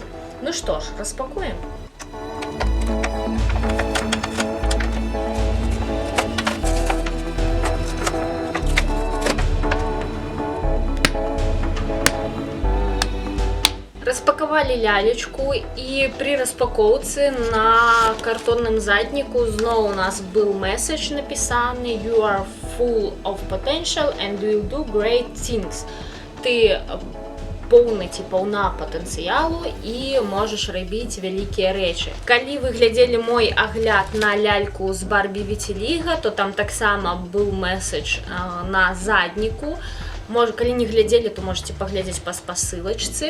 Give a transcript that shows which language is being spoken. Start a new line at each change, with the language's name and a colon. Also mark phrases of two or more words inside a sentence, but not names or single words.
Belarusian: Ну што ж, распакуем. Распаковали лялечку, і при распаковцы на картонным задніку зноў у нас был месседж напісаны
English: You are full of potential and will do great things.
Belarusian: Ты поўны ці паўна патэнцыялу і можаш рабіць вялікія рэчы. Калі вы глядзелі мой агляд на ляльку з Барбі Віцеліга, то там таксама быў месседж на задніку. Калі не глядзелі, то можете паглядзець па спасылачцы.